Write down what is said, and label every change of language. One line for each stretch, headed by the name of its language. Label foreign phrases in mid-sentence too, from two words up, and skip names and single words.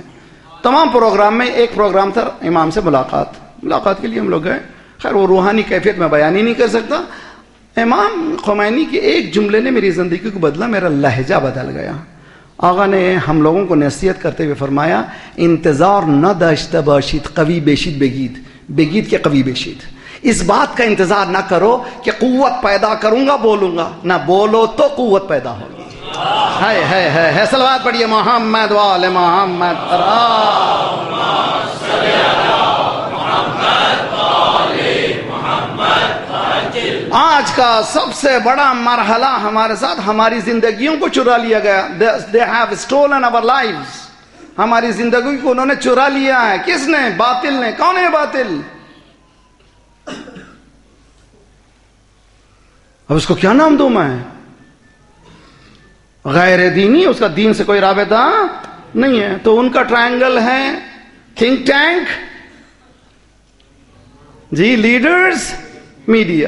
Urdu: تمام پروگرام میں ایک پروگرام تھا امام سے ملاقات کے لیے ہم لوگ گئے۔ خیر وہ روحانی کیفیت میں بیان ہی نہیں کر سکتا۔ امام خمینی کے ایک جملے نے میری زندگی کو بدلا، میرا لہجہ بدل گیا۔ آقا نے ہم لوگوں کو نصیحت کرتے ہوئے فرمایا،
Persian: انتظار نہ داشته باشید قوی بشید بگید کے قوی بشید۔
Urdu: اس بات کا انتظار نہ کرو کہ قوت پیدا کروں گا بولوں گا، نہ بولو تو قوت پیدا ہوگی۔ ہے صلوات پڑھیے محمد وآل محمد. آج کا سب سے بڑا مرحلہ ہمارے ساتھ ہماری زندگیوں کو چرا لیا گیا.
English: They have stolen our lives.
Urdu: ہماری زندگی کو انہوں نے چرا لیا ہے. کس نے؟ باطل نے. کون ہے باطل؟ اب اس کو کیا نام دوں میں؟ غیر دینی. اس کا دین سے کوئی رابطہ نہیں ہے. تو ان کا ٹرائنگل ہے
English: think tank
Urdu: جی، لیڈرز، میڈیا.